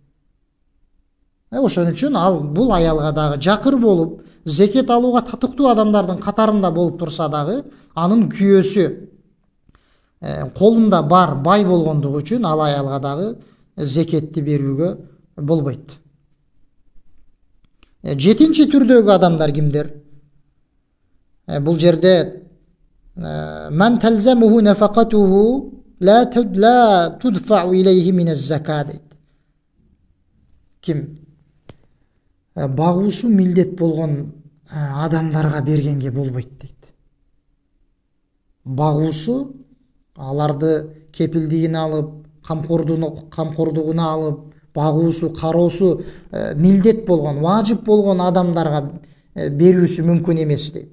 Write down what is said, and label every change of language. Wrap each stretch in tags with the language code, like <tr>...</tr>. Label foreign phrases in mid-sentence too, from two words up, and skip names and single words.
<ky>Ошон үчүн ал бул аялга дагы жакыр болуп, зекет алууга татыктуу адамдардын катарында болуп турса дагы, анын күйөөсү колунда бар, бай болгондугу үчүн ал аялга дагы зекетти берүүгө болбойт. Жетинчи түрдөгү адамдар кимдер? Бул жерде</ky> <ar>من تلزمه نفقته لا تدفع إليه من الزكاة дейт.</ar> <ky>Ким? Багуусу милдет болгон адамдарга бергенге болбойт дейт. Багуусу аларды кепилдигине алып, камкордугуна алып, багуусу, кароосу милдет болгон, важип болгон адамдарга берүүсү мүмкүн эмес дейт.</ky>